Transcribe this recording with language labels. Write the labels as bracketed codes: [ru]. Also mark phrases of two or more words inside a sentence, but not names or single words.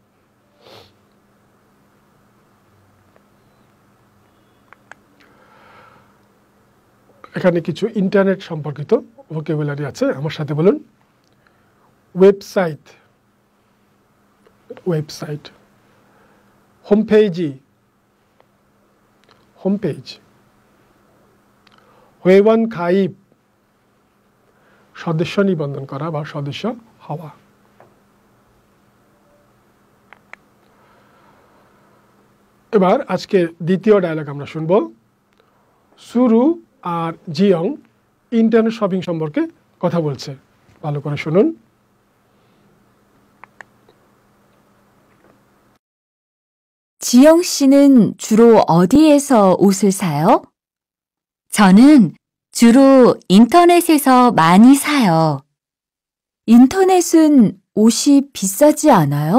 [bn] এখানে কিছু ইন্টারনেট সম্পর্কিত ভোকাবুলারি আছে আমার সাথে বলুন [en] website website [bn] হোমপেজ [ko] 회원 가입 [bn] সদস্য নিবন্ধন করা বা সদস্য হওয়া এবার আজকে দ্বিতীয় ডায়লগ আমরা শুনবো শুরু আর জিয়ং [en] internet shopping [bn] সম্পর্কে কথা বলছে ভালো করে শুনুন [ko] 지영 씨는 주로 어디에서 옷을 사요? 저는 주로 인터넷에서 많이 사요. 인터넷은 옷이 비싸지 않아요?